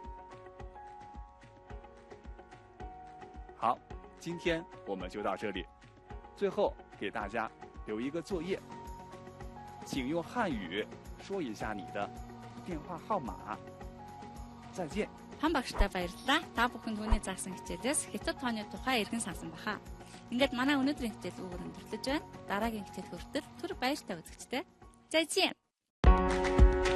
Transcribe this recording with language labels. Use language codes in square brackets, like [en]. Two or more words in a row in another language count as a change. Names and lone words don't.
[zh] 好，今天我们就到这里。最后给大家留一个作业，请用汉语说一下你的电话号码。再见。 [mn] Пам багштай баярлалаа. Та бүхэн түүний заасан хичээлээс Хятад тооны тухай эргэн сансан баха. Ингээд манай өнөөдрийн хичээл өгөр өндөрлөж байна. Дараагийн хичээл хүртэл түр баяртай үзэгчтэй. [zh] 再见.